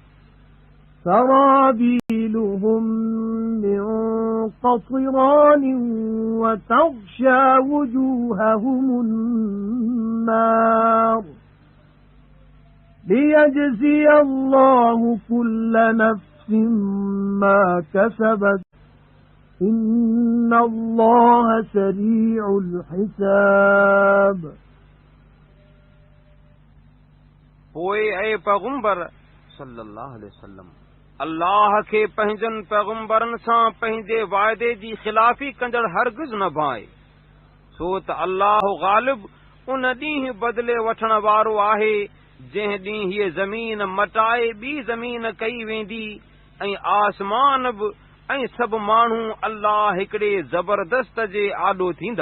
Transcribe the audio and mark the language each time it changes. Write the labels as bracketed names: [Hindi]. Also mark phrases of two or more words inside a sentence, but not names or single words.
[Arabic] سرابيلهم من قطران وتغشى وجوههم النار ليجزي الله كل نفس ما كسبت إن الله سريع الحساب [Sindhi] पोइ ऐं पैगंबर [Arabic] صلى الله عليه وسلم [Sindhi] अल्लाह खे पंहिंजनि पैगंबरनि सां पंहिंजे वाइदे जी ख़िलाफ़ी कंदड़ हरगिज़ न भाए, छो त अल्लाह ग़ालिब उन ॾींहुं बदिले वठण वारो आहे जंहिं ॾींहुं हीअ ज़मीन मटाए ॿी ज़मीन कई वेंदी ऐं आसमान बि ऐं सभु माण्हू अल्लाह हिकिड़े ज़बरदस्त जे आॾो थींदा।